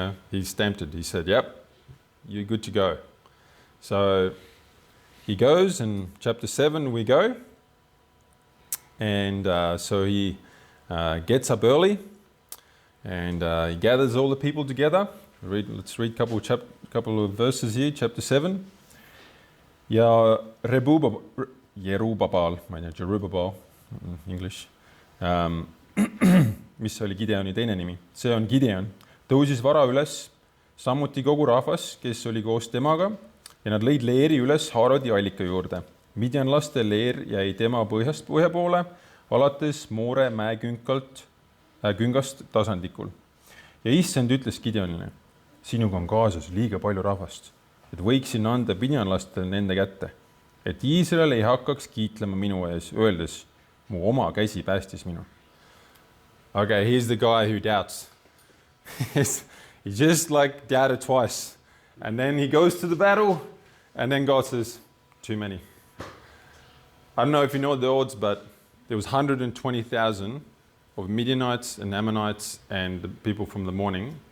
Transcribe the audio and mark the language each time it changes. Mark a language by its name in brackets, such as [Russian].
[English] He stamped it. He said, yep, you're good to go. So he goes, in chapter 7 we go. And so he gets up early and he gathers all the people together. Let's read a couple of verses here, chapter 7. [Estonian] Ja Jerubbaal, ma ei tea, Jerubbaal, English, mis oli Gideoni teine nimi, see on Gideon, tõusis vara üles, samuti kogu rahvas, kes oli koos temaga, ja nad lõid leeri üles Haarodi allika juurde. Midjanlaste leer jäi tema põhjast põhja poole, alates Moore mäeküngast tasandikul. Ja issand ütles Gideonile, sinuga on kaasas liiga palju rahvast, et võiksin anda midjanlastele nende kätte, et Iisrael ei hakkaks kiitlema minu ees, öeldes, mu oma käsi päästis minu. [English] Okay, here's the guy who doubts. He just like doubted twice. And then he goes to the battle, and then God says, too many. I don't know if you know the odds, but there was 120,000 of Midianites and Ammonites and the people from the morning.